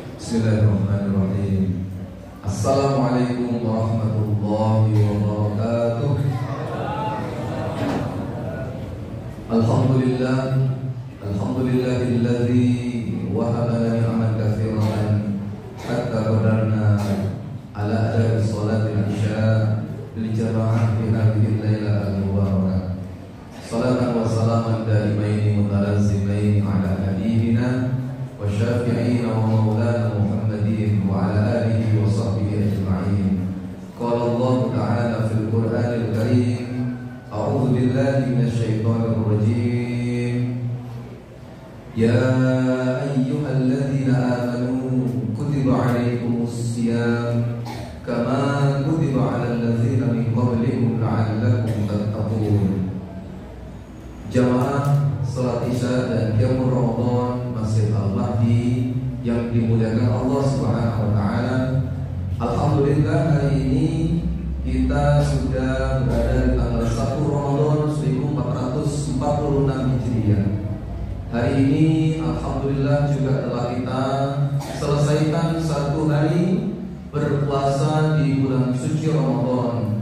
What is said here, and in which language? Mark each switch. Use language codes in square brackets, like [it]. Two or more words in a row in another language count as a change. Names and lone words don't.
[ar] بسم الله الرحمن الرحيم. السلام عليكم ورحمة الله وبركاته. الحمد لله الذي وهب لنا نعما كثيرة حتى قدرنا على أداء صلاة العشاء بالجماعة في هذه الليلة المباركة. صلاة وسلاما دائمين متلازمين على نبينا وشفيعنا ومولانا محمد وعلى آله وصحبه أجمعين. قال الله تعالى في القرآن الكريم، أعوذ بالله من الشيطان الرجيم. يا أيها الذين آمنوا كتب عليكم الصيام كما كتب على الذين من قبلكم لعلكم تتقون. [id] Jamaah salat Isya dan [ar] قيام رمضان [id] Masjid Al-Mahdi yang dimuliakan Allah [ar] سبحانه وتعالى. [id] Alhamdulillah, hari ini kita sudah berada di tanggal 1 Ramadan 1446 Hijriah. Hari ini alhamdulillah juga telah kita selesaikan satu hari berpuasa di bulan suci Ramadan.